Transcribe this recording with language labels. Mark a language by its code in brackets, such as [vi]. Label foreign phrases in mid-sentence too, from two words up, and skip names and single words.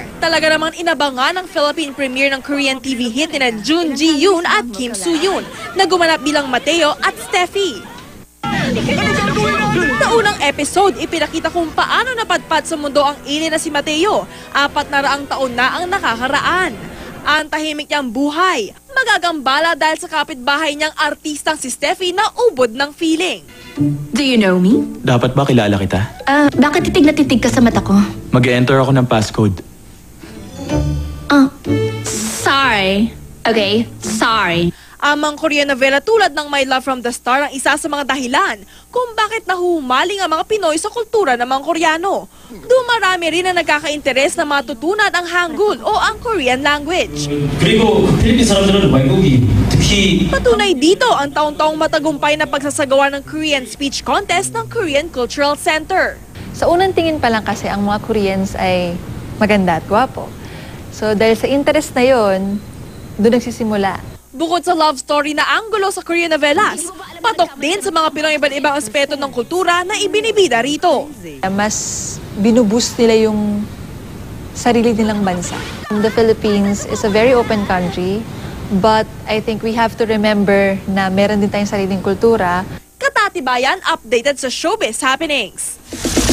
[tl] Talaga namang inabangan ang [en] Philippine premiere [tl] ng [en] Korean TV hit [tl] ni Jun Ji-yoon at Kim Soo-yoon na gumanap bilang Mateo at Steffi. Sa unang episode, ipinakita kung paano napadpad sa mundo ang alien na si Mateo. 400 taon na ang nakakaraan. Ang tahimik niyang buhay, magagambala dahil sa kapitbahay niyang artistang si Steffi na ubod ng feeling. [en] Do you know me? [tl] Dapat ba kilala kita? Bakit titig na titig ka sa mata ko? Mag-e-enter ako ng passcode. Sorry. Okay, sorry. Ang Korean novela tulad ng My Love from the Star ang isa sa mga dahilan kung bakit nahuhumaling ang mga Pinoy sa kultura ng mga Koreano. Dumarami rin na nagkaka-interes na matutunan ang Hangul o ang [en] Korean language. [ko] 그리고 필리핀 사람들은 외국인, 특히 [tl] Patunay dito ang taon-taong matagumpay na pagsasagawa ng Korean Speech Contest ng Korean Cultural Center. Sa unang tingin pa lang kasi ang mga Koreans ay maganda at gwapo. So dahil sa interest na yon, doon nagsisimula. Bukod sa [en] love story [tl] na anggulo sa Korean novelas, patok din sa mga Pinoy iba't ibang aspeto ng kultura na ibinibida rito. Mas binuboost nila yung sarili nilang bansa. [en] The Philippines is a very open country, but I think we have to remember [tl] na meron din tayong sariling kultura. [en] Katatibayan updated sa showbiz happenings.